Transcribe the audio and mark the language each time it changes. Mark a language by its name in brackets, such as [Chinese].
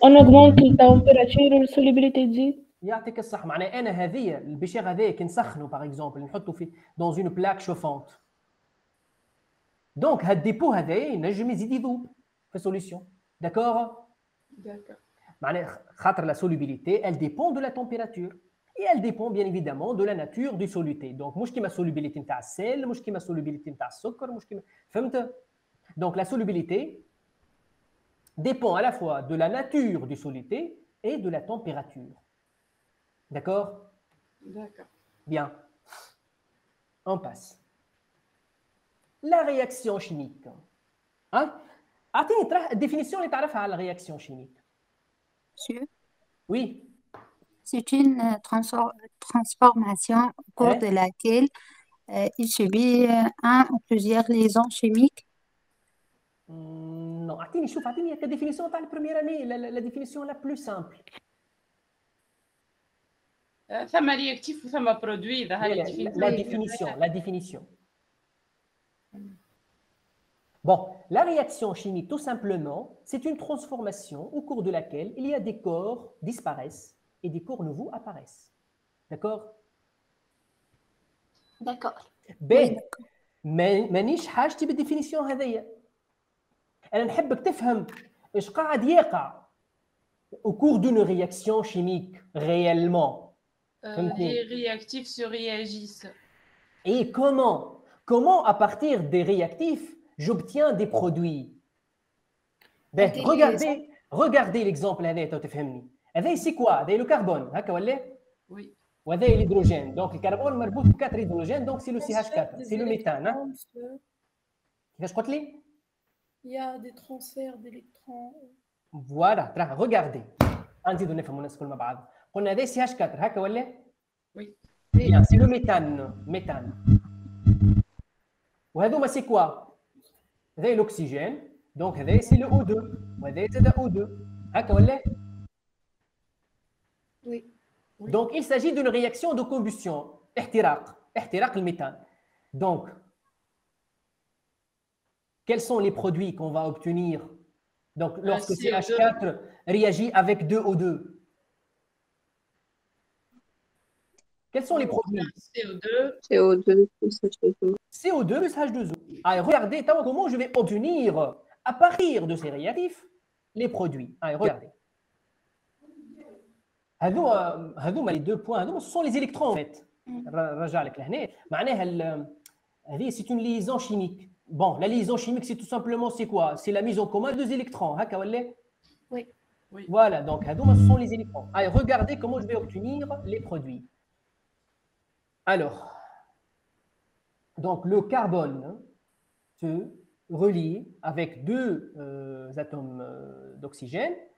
[French] On augmente la température et la solubilité تزيد. [Arabic] يعطيك الصح. معناها انا هذه البشير هذايا كي نسخنوا باغ اكزومبل نحطوا في [French] dans une plaque chauffante. [Arabic] Donc هاد الديبو هذايا ينجم يزيد يذوب في solution. [French] D'accord? D'accord. [Arabic] معناها خاطر [French] la solubilité elle dépend de la température et elle dépend bien évidemment de la nature du soluté. Donc [Arabic] مش كيما solubilité نتاع السيل، مش كيما solubilité نتاع السكر، مش كيما فهمت؟ [French] Donc la solubilité dépend à la fois de la nature du soluté et de la température. D'accord? D'accord. Bien. On passe. La réaction chimique. Hein? [Arabic] أعطيني الديفينيسيون اللي تعرفها على [French] la réaction chimique. Monsieur, Oui. c'est une transformation au cours Hein? de laquelle il subit un ou plusieurs liaisons chimiques. Non. [Arabic] أعطيني كديفينيسيون تاع البروميير اني [French] la définition la plus simple. [Arabic] ثم رياكتيف وثم برودوي إذا هذه [French] La définition. Bon, la réaction chimique, tout simplement, c'est une transformation au cours de laquelle il y a des corps disparaissent et des corps nouveaux apparaissent. D'accord? D'accord. [Arabic] باهي مانيش حاجتي بالديفينيسيون هذيا. انا نحبك تفهم ايش قاعد يقع [French] au cours d'une réaction chimique réellement. Les réactifs se réagissent. Et comment à partir des réactifs j'obtiens des produits. Ben, regardez l'exemple هذا تفهمني. هذا c'est quoi؟ هذا le carbone [Arabic] هكا ولا؟ [French] Oui. وهذا l'hydrogène. Donc le carbone مربوط ب 4 hydrogènes donc c'est le CH4, c'est le méthane. [Arabic] كيفاش قلت لي؟ [French] Il y a des transferts d'électrons. Voilà, regardez. [Arabic] نزيدو نفهموا الناس الكل مع بعض. قلنا هذا CH4 هكا ولا؟ [French] Oui. Bien, c'est le méthane. وهذوما c'est quoi؟ هذا l'oxygène. Donc هذا c'est le O2 وهذا زاد O2 هكا ولا؟ Oui. Donc il s'agit d'une réaction de combustion [Arabic] احتراق الميثان. [French] Donc quels sont les produits qu'on va obtenir donc lorsque CH4 réagit avec 2O2? Quels sont les produits? CO2 plus H2O. CO2 plus H2O. Allez, regardez comment je vais obtenir à partir de ces réactifs les produits. Allez, regardez. هذوما les deux points, ce sont les électrons en fait. [Arabic] رجع لك لهنا معناها هذه [French] c'est une liaison chimique. Bon, la liaison chimique c'est tout simplement c'est quoi? C'est la mise en commun de deux électrons, [Arabic] هكا ولا؟ [French] Oui. Voilà, donc هذوما ce sont les électrons. Allez, regardez comment je vais obtenir les produits. Alors, donc le carbone se relie avec deux atomes d'oxygène.